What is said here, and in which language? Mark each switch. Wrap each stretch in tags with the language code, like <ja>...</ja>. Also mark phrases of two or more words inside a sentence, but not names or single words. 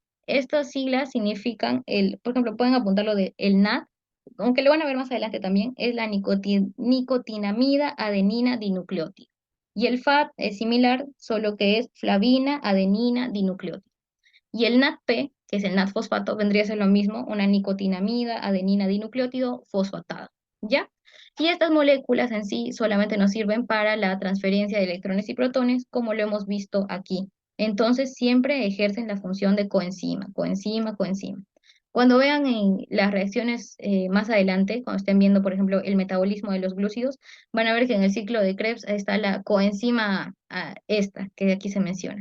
<es>Estas siglas significan, por ejemplo, pueden apuntarlo de el NAT, aunque lo van a ver más adelante también, es la nicotinamida adenina dinucleótida. Y el FAT es similar, solo que es flavina, adenina, dinucleótido. Y el NADP, que es el NAD-fosfato, vendría a ser lo mismo, una nicotinamida, adenina, dinucleótido fosfatada. ¿Ya? Y estas moléculas en sí solamente nos sirven para la transferencia de electrones y protones, como lo hemos visto aquí. Entonces siempre ejercen la función de coenzima, coenzima, coenzima. Cuando vean en las reacciones más adelante, cuando estén viendo, por ejemplo, el metabolismo de los glúcidos, van a ver que en el ciclo de Krebs está la coenzima esta, que aquí se menciona.</es>